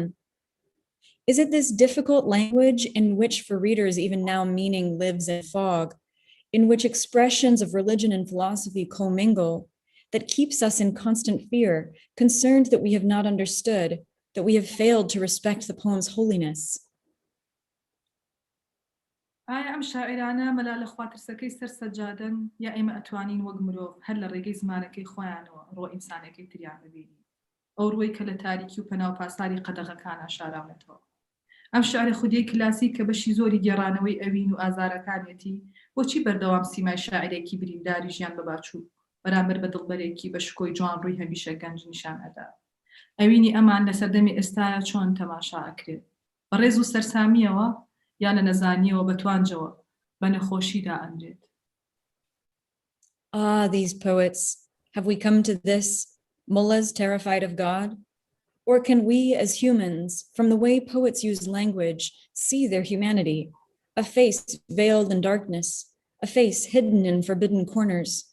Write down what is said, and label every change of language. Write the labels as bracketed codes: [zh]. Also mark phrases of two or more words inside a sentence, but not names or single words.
[en] Is it this difficult language in which for readers even now meaning lives in fog, in which expressions of religion and philosophy commingle, that keeps us in constant fear, concerned that we have not understood, that we have failed to respect the poem's holiness? [ckb] ئایا ئەم شاعرانە مەلا لە خواترسەکەی سەر سەجادەن یا ئێمە ئەتوانین وەک مرۆڤ هەر لە ڕێگەی زمانەکەی خۆیانەوە ڕۆ ئینسانەکەی تریان ببینین ئەو ڕووی کە لە تاریکی و پەناو پاساری قەدەغەکان ئاشاراونێتەوە ئەم شعرە خودیەی کلاسیک کە بەشی زۆری گێڕانەوەی ئەوین و ئازارەکانێتی بۆچی بەردەوام سیمای شاعرێکی برینداری ژیان بەباچوو بەرامبەر بە دڵبەرێکی بە شکۆی جوان ڕووی هەمیشە گەنج نیشان ئەدا ئەوینی ئەمان لە سەردەمی ئێستاە چۆن تەماشا ئەکرێت بە ڕێز و سەرسامیەوە یان لە نەزانیەوە بەتوانجەوە بە نەخۆشیدا ئەندرێت. [en] Ah, these poets, have we come to this, mullahs terrified of God? Or can we as humans, from the way poets use language, see their humanity, a face veiled in darkness, a face hidden in forbidden corners?